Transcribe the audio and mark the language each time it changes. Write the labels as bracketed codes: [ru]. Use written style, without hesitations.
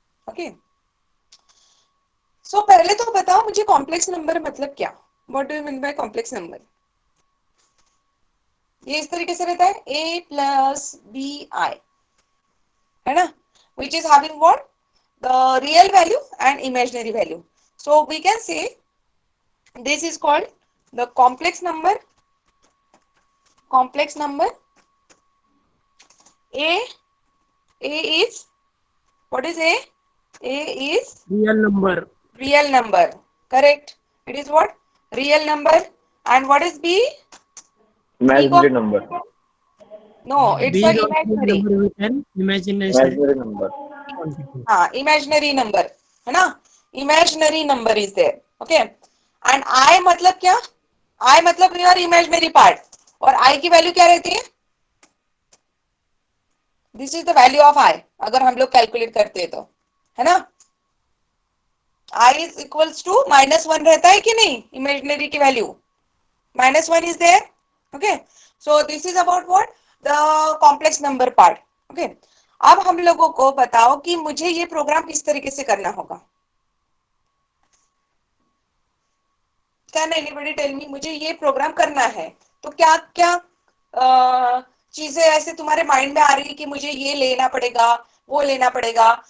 [en] Okay, so [hi] पहले तो बताओ मुझे कॉम्प्लेक्स नंबर मतलब क्या? [en] What do you mean by complex number? [hi] ये इस तरीके से रहता है [en] a plus bi, [hi] है ना, [en] which is having what? The real value and imaginary value. So we can say this is called The complex number A is, what is A? A is Real number. real number. Correct. It is what? Real number. And what is B? Imaginary number. No, it's B a is also real imaginary. number with an imagination Imaginary number. quantity. [hi] हाँ, [en] imaginary number [hi] है ना? [en] Imaginary number is there. Okay. And I [hi] मतलब क्या? [en] I [hi] मतलब [en] your imaginary part. [hi] और I की value क्या रहती है? [en] This is the value of I. [hi] अगर हम लोग कैलकुलेट करते हैं तो, है ना? I is equals to -1 रहता है कि नहीं? [en] Imaginary [hi] की value [en] -1 is there. Okay. So this is about what? The complex number part. Okay. [hi] अब हम लोगों को बताओ कि मुझे ये प्रोग्राम किस तरीके से करना होगा. [en] Can anybody tell me? [hi] मुझे ये प्रोग्राम करना है तो क्या क्या चीजें ऐसे तुम्हारे माइंड में आ रही है कि मुझे ये लेना पड़ेगा, वो लेना पड़ेगा.